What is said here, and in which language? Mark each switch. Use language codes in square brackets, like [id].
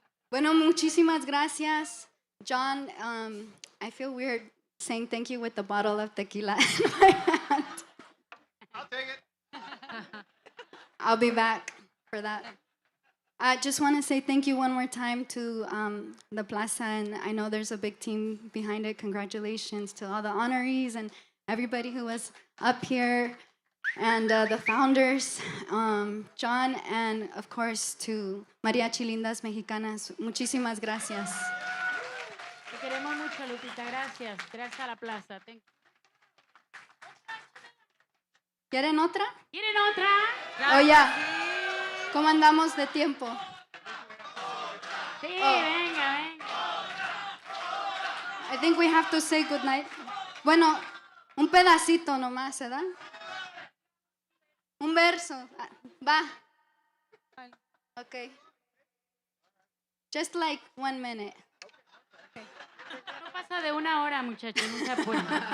[es] Bueno, muchísimas gracias. [en] John, I feel weird saying thank you with the bottle of tequila in my hand. I'll take it. I'll be back for that. I just want to say thank you one more time to the Plaza, and I know there's a big team behind it. Congratulations to all the honorees and everybody who was up here, and the founders, John, and of course to Mariachi Lindas Mexicanas. [es] Muchísimas gracias. Te queremos mucho, Lupita. Gracias. Gracias a la Plaza. [en] Thank you. [es] ¿Quieren otra? ¿Quieren otra? Oh, ya. ¿Cómo andamos de tiempo? Sí, venga, venga. [en] I think we have to say goodnight. [es] Bueno, un pedacito nomás, ¿verdad? Un verso. Va. Okay. [en] Just like 1 minute. Okay. [es] No pasa de 1 hora, muchachos. No se apuren.